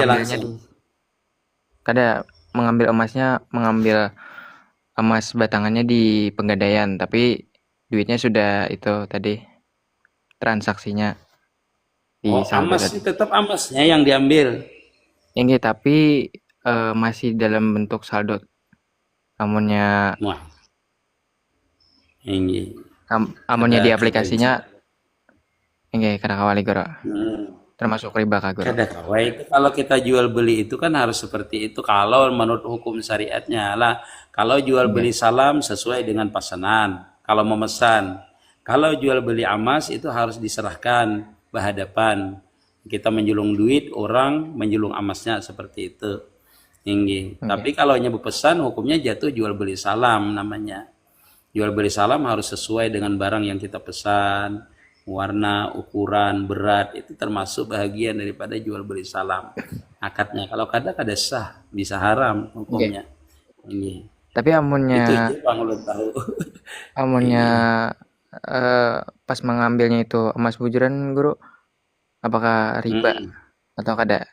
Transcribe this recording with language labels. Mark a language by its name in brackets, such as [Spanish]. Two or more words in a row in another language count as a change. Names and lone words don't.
[Indonesian] mengambilnya mengambil emas batangannya di Pegadaian, tapi duitnya sudah itu tadi transaksinya di saldo tadi. Tetap emasnya yang diambil. Tapi masih dalam bentuk saldo. [Banjar] Amunnya amunnya di aplikasinya kada kawali guru. [Indonesian] Termasuk riba kah guru? [Banjar] Kada kawai [Indonesian] itu kalau kita jual beli itu kan harus seperti itu kalau menurut hukum syariatnya lah. Kalau jual beli salam sesuai dengan pesanan. Kalau memesan, kalau jual beli emas itu harus diserahkan berhadapan. Kita menjulung duit, orang menjulung emasnya seperti itu. Tapi kalau hanya berpesan hukumnya jatuh jual beli salam namanya. Jual beli salam harus sesuai dengan barang yang kita pesan. Warna, ukuran, berat itu termasuk bagian daripada jual beli salam. Akadnya kalau kada sah, bisa haram hukumnya. [Banjar] Tapi amunnya itu aja Bang ulun tahu. Amunnya pas mengambilnya itu emas bujuran guru, apakah riba atau kada?